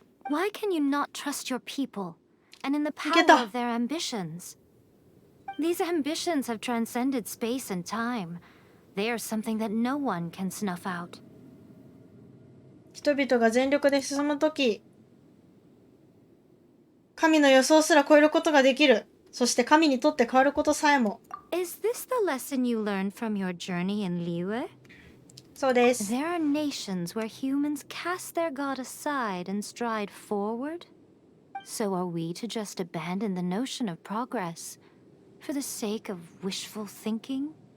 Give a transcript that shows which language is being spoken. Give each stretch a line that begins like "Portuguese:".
English: Why can you not trust your people and in the power of their ambitions? These ambitions have transcended space and time. They are something that no one can snuff out.
Japanese: 人々が全力で進むとき、神の予想すら超えることができる。そして神にとって変わることさえも。
English: Is this the lesson you learned from your journey in Liyue?
Japanese: そうです。
English: There are nations where humans cast their god aside and stride forward. So are we to just abandon the notion of progress for the sake of wishful thinking?